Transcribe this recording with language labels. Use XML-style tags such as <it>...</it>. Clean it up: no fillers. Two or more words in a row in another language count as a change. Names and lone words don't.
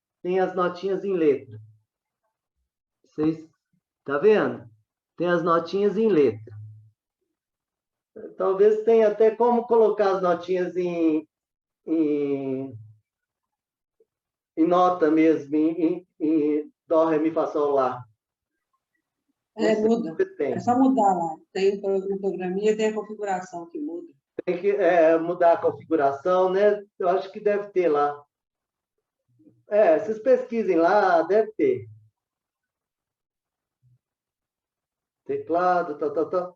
<pt>Tem as notinhas em letra. Vocês tá vendo? Tem as notinhas em letra. Talvez tenha até como colocar as notinhas em nota mesmo, em dó, ré, mi, fá, sol, lá. Muda. Tem. É só mudar lá. Tem no programinha, tem a configuração que muda. Tem que mudar a configuração, né? Eu acho que deve ter lá. Vocês pesquisem lá, deve ter. Teclado, tal.</pt>